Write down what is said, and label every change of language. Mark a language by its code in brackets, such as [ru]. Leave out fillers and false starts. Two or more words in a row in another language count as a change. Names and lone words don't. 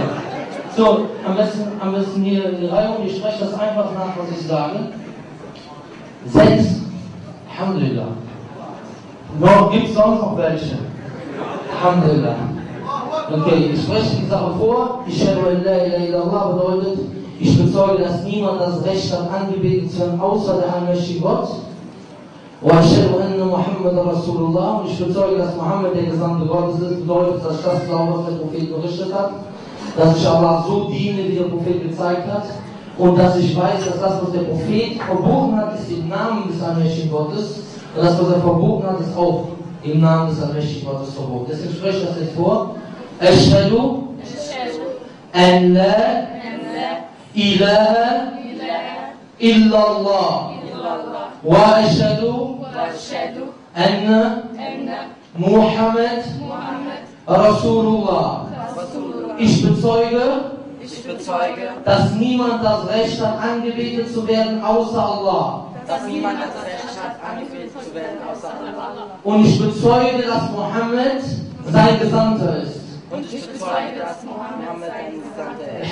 [de] So, am besten hier in die Reihe und ich spreche das einfach nach, was ich sage. 6. Alhamdulillah. Gibt es sonst noch welche? Alhamdulillah. Okay, ich spreche die Sache vor. [ar] أشهد أن لا إله إلا الله [de] bedeutet, ich bezeuge, dass niemand das Recht hat, angebetet zu werden, außer der allmächtige Gott. [ar] وأشهد أن محمدا رسول الله. [de] Und ich bezeuge, dass Mohammed der Gesandte Gottes ist, bedeutet, dass ich das glaube, was der Prophet berichtet hat, dass ich Allah so diene, wie der Prophet gezeigt hat, und dass ich weiß, dass das, was der Prophet verboten hat, ist im Namen des allmächtigen Gottes, und das, was er verboten hat, ist auch im Namen des allmächtigen Gottes verboten. Deswegen spreche ich das jetzt vor. [ar] أشهد أن لا إله إلا الله وأشهد أن محمد رسول الله. [de] Ich bezeuge, dass niemand das Recht hat, angebetet zu werden, außer Allah. Und ich bezeuge, dass Mohammed sein Gesandter ist. Und ich bezeuge, dass Mohammed sein Gesandter ist.